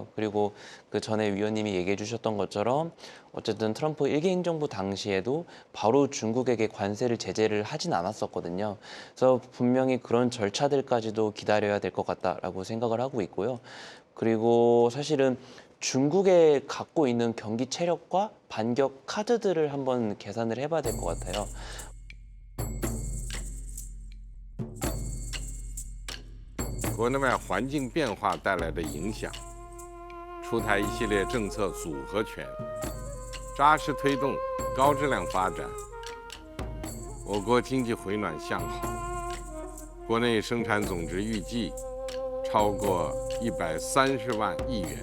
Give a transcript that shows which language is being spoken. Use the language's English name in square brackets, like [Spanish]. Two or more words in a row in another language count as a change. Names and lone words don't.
[Korean] 그리고 그 전에 위원님이 얘기해 주셨던 것처럼 어쨌든 트럼프 1기 행정부 당시에도 바로 중국에게 관세를 제재를 하진 않았었거든요. 그래서 분명히 그런 절차들까지도 기다려야 될 것 같다라고 생각을 하고 있고요. 그리고 사실은 중국에 갖고 있는 경기 체력과 반격 카드들을 한번 계산을 해봐야 될 것 같아요. [Chinese] 国内外环境变化带来的影响，出台一系列政策组合拳，扎实推动高质量发展。我国经济回暖向好，国内生产总值预计超过130万亿元。